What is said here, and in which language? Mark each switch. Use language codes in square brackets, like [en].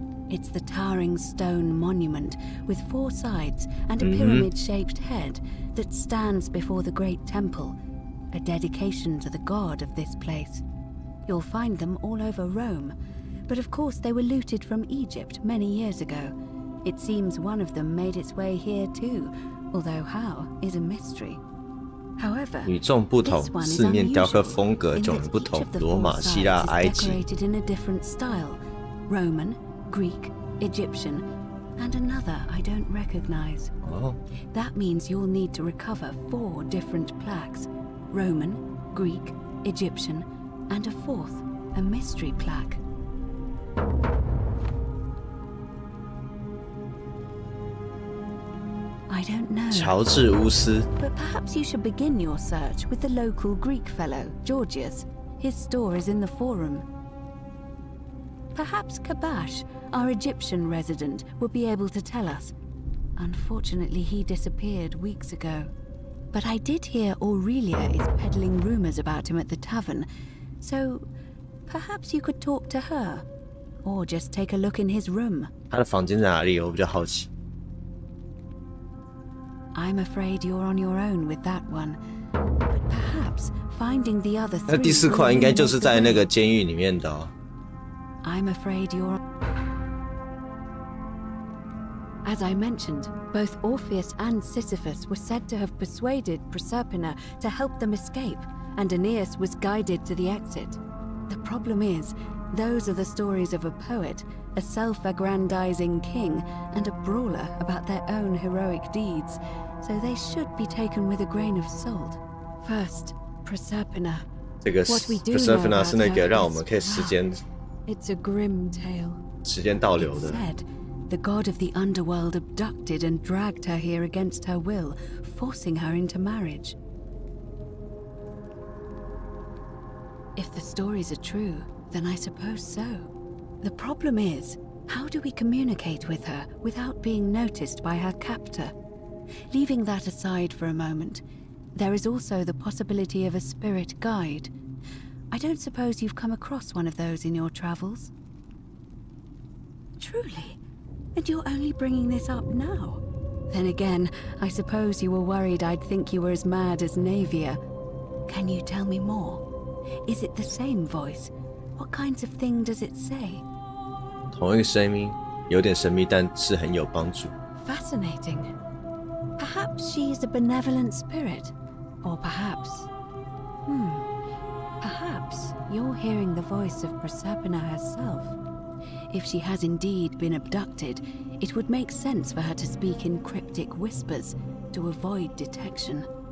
[en] It's the towering stone monument with 4 sides and a pyramid-shaped head that stands before the great temple, a dedication to the god of this place. You'll find them all over Rome, but of course they were looted from Egypt many years ago. It seems one of them made its way here too, although how is a mystery. However, [zh] 与众不同，四面雕刻风格迥然不同。罗马、希腊、埃及。 [en] decorated in a different style: Roman, Greek, Egyptian, and another I don't recognize. Oh. That means you'll need to recover 4 different plaques: Roman, Greek, Egyptian, and a 4th, a mystery plaque. I don't know. [zh] 乔治乌斯。 [en] But perhaps you should begin your search with the local Greek fellow, Georgius. His store is in the forum. Perhaps Kabash, our Egyptian resident, would be able to tell us. Unfortunately, he disappeared weeks ago. But I did hear Aurelia is peddling rumors about him at the tavern, so perhaps you could talk to her, or just take a look in his room. [zh] 他的房间在哪里？我比较好奇。 [en] I'm afraid you're on your own with that one. But perhaps finding the other [zh] 那 [en] 3. [zh] 第4块应该就是在那个监狱里面的哦。 [en] I'm afraid you're... As I mentioned, both Orpheus and Sisyphus were said to have persuaded Proserpina to help them escape, and Aeneas was guided to the exit. The problem is, those are the stories of a poet, a self-aggrandizing king, and a brawler about their own heroic deeds, so they should be taken with a grain of salt. First, Proserpina. [zh] 这个 Proserpina 是那个让我们可以时间 [en] It's a grim tale. [zh] 时间倒流 [en] It's [zh] 的。 [en] said the god of the underworld abducted and dragged her here against her will, forcing her into marriage. If the stories are true, then I suppose so. The problem is, how do we communicate with her without being noticed by her captor? Leaving that aside for a moment, there is also the possibility of a spirit guide. I don't suppose you've come across one of those in your travels? Truly? And you're only bringing this up now? Then again, I suppose you were worried I'd think you were as mad as Navia. Can you tell me more? Is it the same voice? What kinds of thing does it say? [zh] 同一个声音，有点神秘，但是很有帮助。 [en] Fascinating. Perhaps she's a benevolent spirit. Or perhaps... Perhaps you're hearing the voice of Proserpina herself. If she has indeed been abducted, it would make sense for her to speak in cryptic whispers to avoid detection.